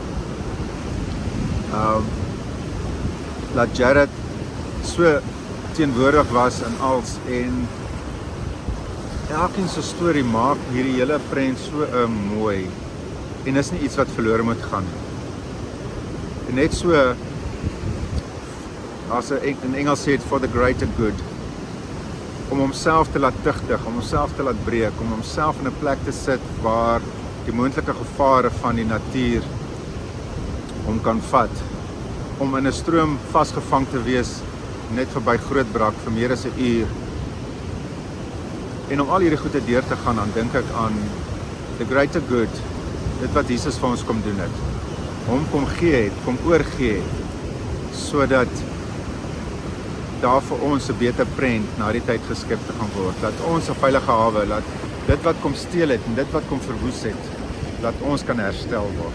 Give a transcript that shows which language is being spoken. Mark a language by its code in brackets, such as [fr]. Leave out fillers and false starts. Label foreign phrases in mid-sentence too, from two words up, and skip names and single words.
[af] Dat Jared so teenwoordig was in als en elkeen se storie maak hierdie hele prent so mooi en is nie iets wat verlore moet gaan. En net so as in Engels sê [en] for the greater good, [af] om homself te laat tugtig, om homself te laat breek, om homself in 'n plek te sit waar die moontlike gevare van die natuur hom kan vat, om in 'n stroom vasgevang te wees net verby Grootbrak vir meer as 'n uur. En om al hierdie goede deur te gaan, dan dink ek aan [en] the greater good, [af] dit wat Jesus vir ons kom doen het. Hom kom gee het, kom oorgee het, sodat daar vir ons 'n beter prent na die tyd geskep te gaan word. Dat ons 'n veilige hawe, dat dit wat kom steel het en dit wat kom verwoes het, dat ons kan herstel word.